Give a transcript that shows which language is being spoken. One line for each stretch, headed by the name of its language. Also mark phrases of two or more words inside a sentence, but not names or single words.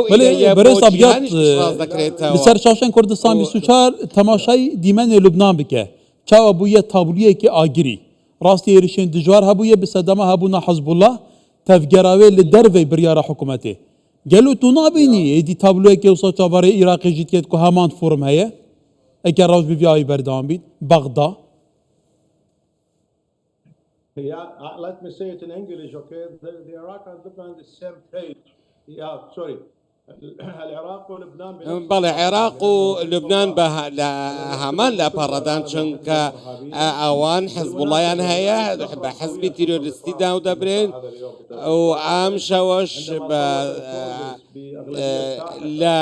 Kurdish: بەرێز ئەبیات لەسەر شاشەن کوردستان 24 تەماشای دیمەنێ لوبنان بکە چاوە بوویە تابلوویەکی ئاگری ڕاستی هێرشێن دژوار هەبوویە بسەدەما هەبوونا حەزبوڵڵا تەفگەراوێ لە دەرڤەی بریارە حکوومەتێ گەلو تو نابینی ئێدی تابلوویەکی وسە چاوەڕێ عێراقی ژیتێت کو هەمان فۆرم هەیە ئەگەر ڕاست بڤیاوی بەردەوام بیت بەغدا
English: Let me say it in English, okay? The Iraq and Lebanon the same page. Yeah, sorry.
Central Kurdish: بەڵێ عێراق و لوبنان هەمان لە پەڕەدان چونکە ئەوان حزبوڵایان هەیە بە حزبی تیرۆریستی داو دەبرێن و ئام شەوەش لە